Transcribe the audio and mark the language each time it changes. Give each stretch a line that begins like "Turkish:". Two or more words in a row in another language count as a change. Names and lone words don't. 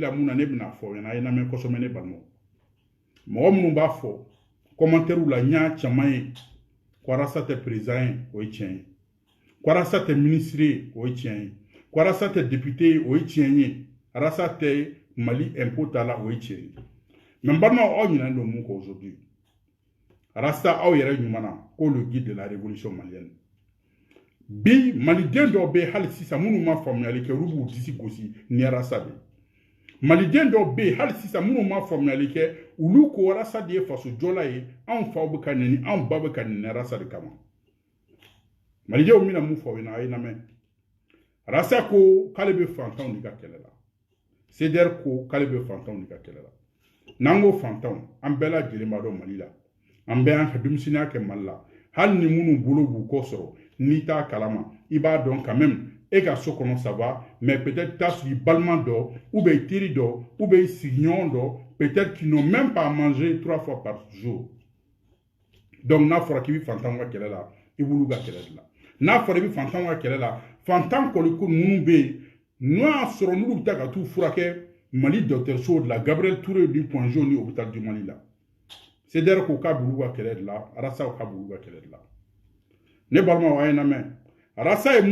Bambara: la mun na ne bɛna fɔ ɲɛna a ye lamɛn kosɛbɛ ne balimaw mɔgɔ minnu b'a fɔ commentaire la n y'a caman ye ko Arasa tɛ président ye o ye tiɲɛ ye ko Arasa tɛ ministre ye o ye tiɲɛ ye ko Arasa tɛ député ye o ye tiɲɛ ye Arasa tɛ Mali impôt ta la o ye tiɲɛ ye mais n balimaw aw ɲinɛnen don mun kɔ aujourd'hui Arasa aw yɛrɛ ɲuman na ko
French: le guide de la révolution malienne
Bambara: bi maliden dɔw bɛ hali sisan minnu ma faamuyali kɛ olu b'u disi gosi ni Arasa de maliden dɔw bɛ hali sisan minnu ma faamuyali kɛ olu ko Arasa de ye faso jɔla ye anw faw bɛ ka nɛni anw ba bɛ ka nɛni Arasa de kama malidenw bɛna mun fɔ aw ɲɛna a ye lamɛn Arasa ko k'ale bɛ fantanw de ka kɛlɛ la CDR ko k'ale bɛ fantanw de ka kɛlɛ la n'an ko fantanw an bɛɛ lajɛlen b'a dɔn Mali la an bɛɛ y'an ka denmisɛnniya kɛ Mali la hali ni minnu bolo b'u kɔ sɔrɔ n'i t'a kalama i b'a dɔn
French: quand même
Bambara: e ka so kɔnɔ
French: ça va mais peut-être
Bambara: t'a sɔrɔ i balima dɔ
French: ou bien
Bambara: i teri dɔ
French: ou bien
Bambara: i sigiɲɔgɔn dɔ
French: peut-être qu'ils n'ont même pas mangé 3 fois par jour donc
Bambara: n'a fɔra k'i bɛ fantanw ka kɛlɛ la i b'olu ka kɛlɛ de la n'a fɔra i bɛ fantanw ka kɛlɛ la fantan kɔliko ninnu bɛ yen n'o y'a sɔrɔ n'olu bɛ taa ka t'u furakɛ Mali dɔgɔtɔrɔso de la Gabriel Touré du Point Jaune ni hôpital du Mali la CDR ko k'a b'olu ka kɛlɛ de la Arasa ko k'a b'olu ka kɛlɛ de la ne balimaw a ye lamɛn Arasa ye